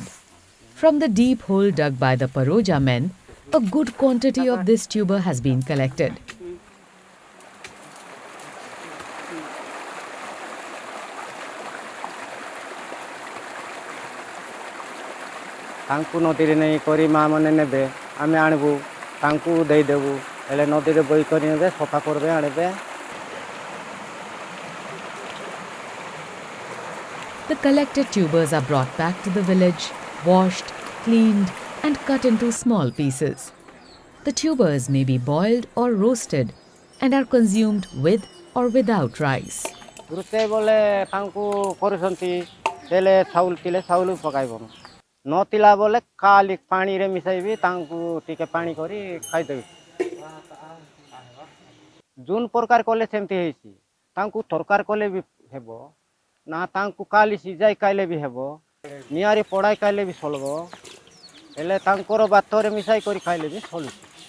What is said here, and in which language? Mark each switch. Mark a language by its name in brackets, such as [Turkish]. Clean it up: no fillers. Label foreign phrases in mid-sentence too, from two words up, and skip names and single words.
[English] From the deep hole dug by the Paroja men, a good quantity of this tuber has been collected. [Odia] ତାଙ୍କୁ ନଦୀରେ ନେଇ କରି ମା ମାନେ ନେବେ ଆମେ ଆଣିବୁ ତାଙ୍କୁ ଦେଇଦେବୁ ହେଲେ ନଦୀରେ ବୋଇ କରି ନେବେ ସଫା କରିବେ ଆଣିବେ [English] The collected tubers are brought back to the village, washed, cleaned, and cut into small pieces. The tubers may be boiled or roasted and are consumed with or without rice. [Odia] ରୋଷେଇ ବୋଲେ ତାଙ୍କୁ କରୁଛନ୍ତି ହେଲେ ଚାଉଳ ଥିଲେ ଚାଉଳ ପକାଇବ ନଥିଲା ବୋଲେ ଖାଲି ପାଣିରେ ମିଶାଇବି ତାଙ୍କୁ ଟିକେ ପାଣି କରି ଖାଇଦେବି ଯୋଉ ପ୍ରକାର କଲେ ସେମିତି ହେଇଛି ତାଙ୍କୁ ତରକାରୀ କଲେ ବି ହେବ ନା ତାଙ୍କୁ ଖାଲି ସିଝାଇ ଖାଇଲେ ବି ହେବ ନିଆଁରେ ପୋଡ଼ାଇ ଖାଇଲେ ବି ଚଳିବ ହେଲେ ତାଙ୍କର ଭାତରେ ମିଶାଇ କରି ଖାଇଲେ ବି ଚଳୁଛି